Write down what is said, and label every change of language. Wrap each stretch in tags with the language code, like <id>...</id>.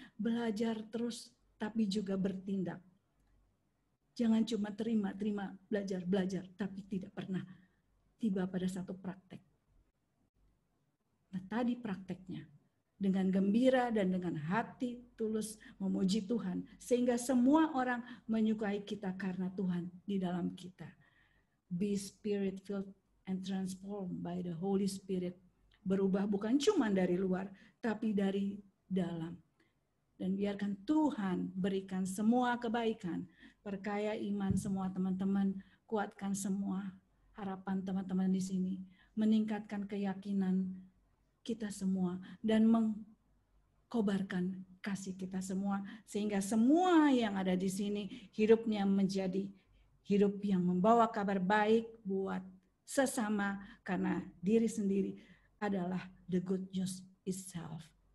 <id>Belajar terus, tapi juga bertindak. Jangan cuma terima, belajar, tapi tidak pernah tiba pada satu praktek. Nah, tadi prakteknya, dengan gembira dan dengan hati tulus memuji Tuhan, sehingga semua orang menyukai kita karena Tuhan di dalam kita.</id> <en>Be spirit-filled and transformed by the Holy Spirit.</en> <id>Berubah bukan cuma dari luar, tapi dari dalam. Dan biarkan Tuhan berikan semua kebaikan, perkaya iman semua teman-teman, kuatkan semua harapan teman-teman di sini, meningkatkan keyakinan kita semua, dan mengkobarkan kasih kita semua, sehingga semua yang ada di sini hidupnya menjadi hidup yang membawa kabar baik buat sesama, karena diri sendiri adalah</id> <en>the good news itself.</en>